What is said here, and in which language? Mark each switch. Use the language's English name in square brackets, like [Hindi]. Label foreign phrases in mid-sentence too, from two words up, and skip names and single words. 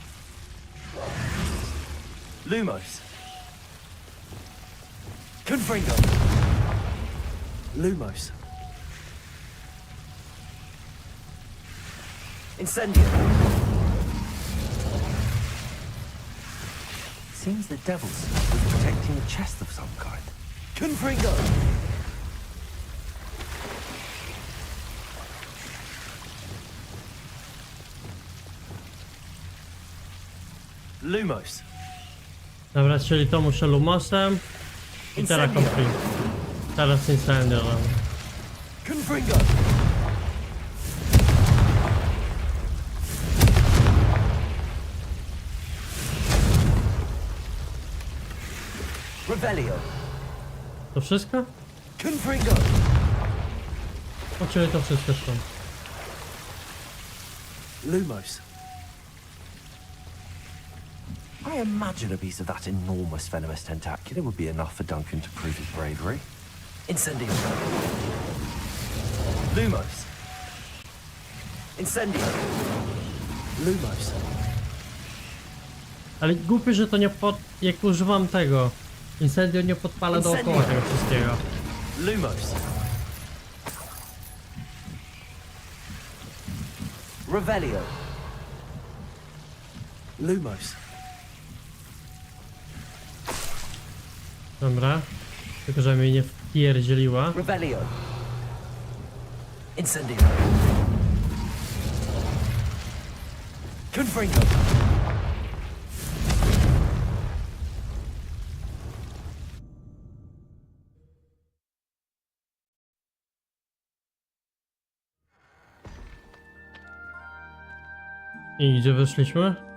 [English] Lumos. Confringo. Lumos. Incendio. Seems the devil's was protecting a chest of some kind. Confringo. Lumos. [Polish] Dobra, czyli to muszę Lumosem. I teraz kompli. Teraz Incendio. Confringo. Revelio. To wszystko? Confringo. O, czyli to wszystko stąd. Lumos. [English] I imagine a piece of that enormous venomous tentacular would be enough for Duncan to prove his bravery. [Polish] Incendio. Lumos. Incendio. Lumos. Ale głupie, że to nie jak używam tego. Incendio nie podpala dookoła tego wszystkiego. Lumos. Revelio. Lumos. Dobra. Tylko, że mnie nie wpierdzieliła. Revelio. Incendio. Confringo. I gdzie wyszliśmy?